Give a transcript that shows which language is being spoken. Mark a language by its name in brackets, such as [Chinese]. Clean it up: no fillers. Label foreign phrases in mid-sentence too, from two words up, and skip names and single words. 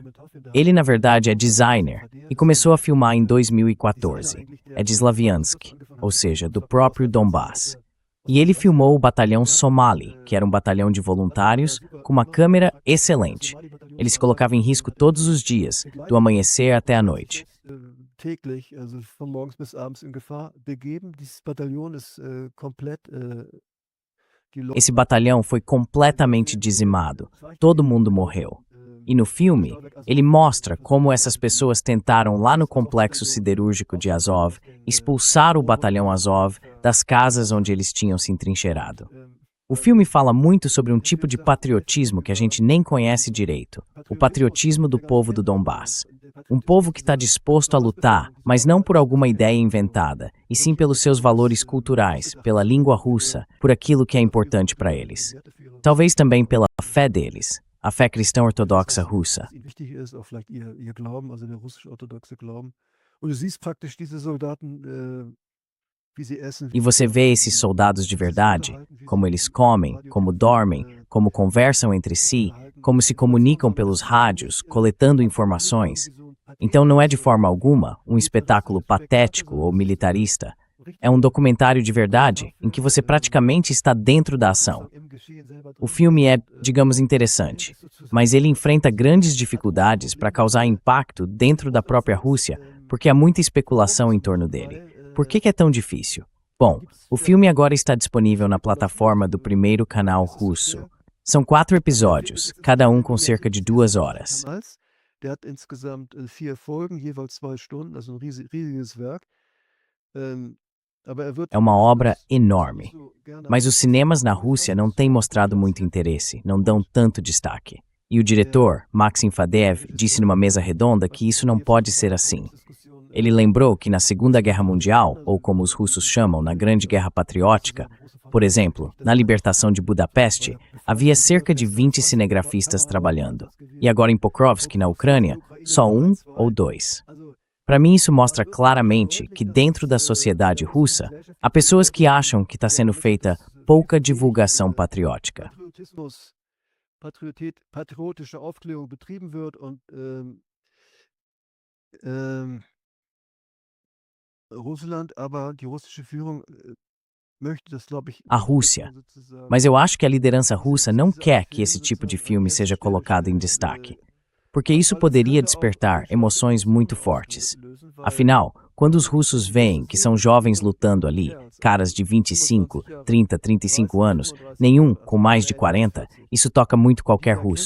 [Portuguese] Ele, na verdade, é designer e começou a filmar em 2014. É de Slaviansk, ou seja, do próprio Donbass. E ele filmou o batalhão Somali, que era um batalhão de voluntários, com uma câmera excelente. Ele se colocava em risco todos os dias, do amanhecer até a noite. [German] täglich, also von morgens bis abends in Gefahr begeben. Dieses Bataillon ist komplett. [Portuguese] Esse batalhão foi completamente dizimado. Todo mundo morreu. E no filme, ele mostra como essas pessoas tentaram lá no complexo siderúrgico de Azov expulsar o batalhão Azov das casas onde eles tinham se entrincheirado. O filme fala muito sobre um tipo de patriotismo que a gente nem conhece direito, o patriotismo do povo do Donbass. Um povo que está disposto a lutar, mas não por alguma ideia inventada, e sim pelos seus valores culturais, pela língua russa, por aquilo que é importante para eles. Talvez também pela fé deles, a fé cristã ortodoxa russa. [German] Wichtig ist auch vielleicht ihr Glauben, also der russisch-orthodoxe Glauben. Und du siehst praktisch diese Soldaten, wie sie essen. [Portuguese] E você vê esses soldados de verdade, como eles comem, como dormem, como conversam entre si, como se comunicam pelos rádios, coletando informações. Então não é de forma alguma um espetáculo patético ou militarista. É um documentário de verdade, em que você praticamente está dentro da ação. O filme é, digamos, interessante, mas ele enfrenta grandes dificuldades para causar impacto dentro da própria Rússia, porque há muita especulação em torno dele. Por que é tão difícil? Bom, o filme agora está disponível na plataforma do primeiro canal russo. São 4 episódios, cada um com cerca de 2 horas. [German] Der hat insgesamt 4 Folgen, jeweils 2 Stunden, also ein riesiges Werk. [Portuguese] É uma obra enorme. Mas os cinemas na Rússia não têm mostrado muito interesse, não dão tanto destaque. E o diretor, Maxim Fadeev, disse numa mesa redonda que isso não pode ser assim. Ele lembrou que na Segunda Guerra Mundial, ou como os russos chamam, na Grande Guerra Patriótica, por exemplo, na libertação de Budapeste, havia cerca de 20 cinegrafistas trabalhando. E agora em Pokrovsk, na Ucrânia, só 1 ou 2. Para mim isso mostra claramente que dentro da sociedade russa, há pessoas que acham que está sendo feita pouca divulgação patriótica. [German] Patriotische Aufklärung betrieben wird und Russland, aber die russische Führung möchte das, glaube ich, [Portuguese] A Rússia. Mas eu acho que a liderança russa não quer que esse tipo de filme seja colocado em destaque, porque isso poderia despertar emoções muito fortes. Afinal, quando os russos veem que são jovens lutando ali, caras de 25, 30, 35 anos, nenhum com mais de 40, isso toca muito qualquer russo.